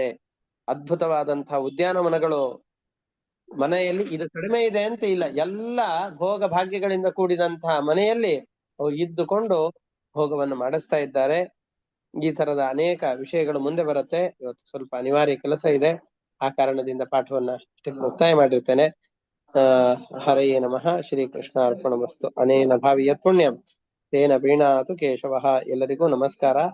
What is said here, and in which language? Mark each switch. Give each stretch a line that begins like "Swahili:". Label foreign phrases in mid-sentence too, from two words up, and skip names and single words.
Kannada: ಅದ್ಭುತವಾದಂತಹ ಉದ್ಯಾನವನಗಳು, ಮನೆಯಲ್ಲಿ ಇದು ಕಡಿಮೆ ಇದೆ ಅಂತ ಇಲ್ಲ, ಎಲ್ಲ ಭೋಗ ಭಾಗ್ಯಗಳಿಂದ ಕೂಡಿದಂತಹ ಮನೆಯಲ್ಲಿ ಅವ್ರು ಇದ್ದುಕೊಂಡು ಭೋಗವನ್ನು ಮಾಡಿಸ್ತಾ ಇದ್ದಾರೆ. ಈ ತರದ ಅನೇಕ ವಿಷಯಗಳು ಮುಂದೆ ಬರುತ್ತೆ. ಇವತ್ತು ಸ್ವಲ್ಪ ಅನಿವಾರ್ಯ ಕೆಲಸ ಇದೆ, ಆ ಕಾರಣದಿಂದ ಪಾಠವನ್ನ ಇಷ್ಟಕ್ಕೆ ಮುಕ್ತಾಯ ಮಾಡಿರ್ತೇನೆ.
Sanskrit: ಹರಯೇ ನಮಃ. ಶ್ರೀ ಕೃಷ್ಣ ಅರ್ಪಣಮಸ್ತು. ಅನೇನ ಭಾವಿಯತ್ ಪುಣ್ಯಂ ತೇನ ಪ್ರೀಣಾತು ಕೇಶವಃ.
Kannada: ಎಲ್ಲರಿಗೂ ನಮಸ್ಕಾರ.